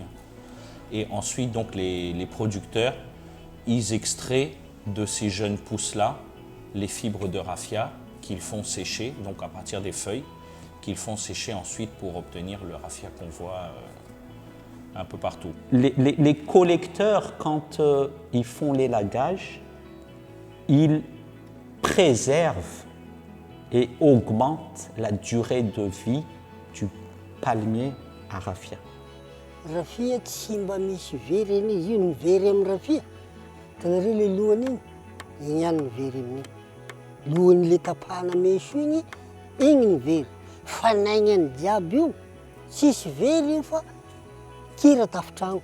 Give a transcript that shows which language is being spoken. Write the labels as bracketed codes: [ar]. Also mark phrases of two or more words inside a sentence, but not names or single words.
[fr] Et ensuite, donc, les producteurs, ils extraient de ces jeunes pousses-là les fibres de raffia qu'ils font sécher, donc à partir des feuilles, qu'ils font sécher ensuite pour obtenir le raffia qu'on voit un peu partout. Les collecteurs, quand ils font l'élagage, ils préservent et augmentent la durée de vie du palmier à raffia. [mg] Raffia tsy mba misy very eny izy io mivery amin'ny raffia. Hitanareo le lohany igny, igny ihany mivery amin'igny. Lohan'ile tapahana meso igny mivery. Fa n'aignany jiaby io, tsisy very io fa kira tafitrano.